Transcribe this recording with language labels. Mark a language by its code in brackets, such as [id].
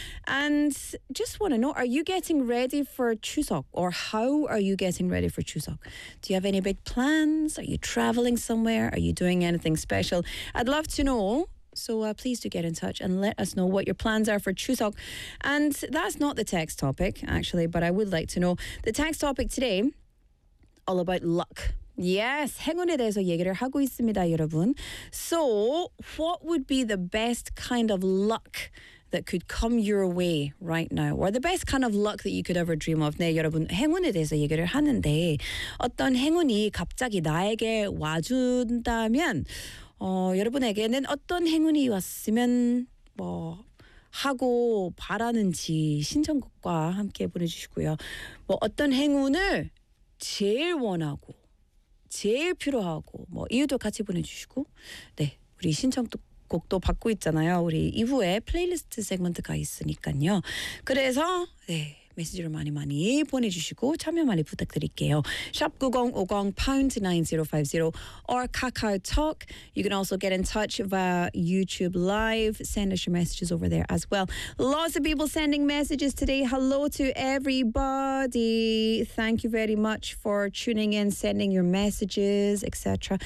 [en] And just want to know, are you getting ready for Chuseok, or how are you getting ready for Chuseok? Do you have any big plans? Are you traveling somewhere? Are you doing anything special? I'd love to know. So please do get in touch and let us know what your plans are for Chuseok. And that's not the text topic, actually, but I would like to know. The text topic today, all about luck. [ko] Yes, 행운에 대해서 얘기를 하고 있습니다, 여러분. [en] So what would be the best kind of luck that could come your way right now, or the best kind of luck that you could ever dream of? [ko] 네, 여러분, 행운에 대해서 얘기를 하는데 어떤 행운이 갑자기 나에게 와준다면 여러분에게는 어떤 행운이 왔으면 뭐 하고 바라는지 신청곡과 함께 보내주시고요. 뭐 어떤 행운을 제일 원하고 제일 필요하고 뭐 이유도 같이 보내주시고 네, 우리 신청곡 곡도 받고 있잖아요. 우리 이후에 플레이리스트 세그먼트가 있으니까요. 그래서 네, 메시지를 많이 많이 보내주시고 참여 많이 부탁드릴게요. [en] Shop 9050 pound 9050 or KakaoTalk. You can also get in touch via YouTube Live. Send us your messages over there as well. Lots of people sending messages today. Hello to everybody. Thank you very much for tuning in, sending your messages, etc.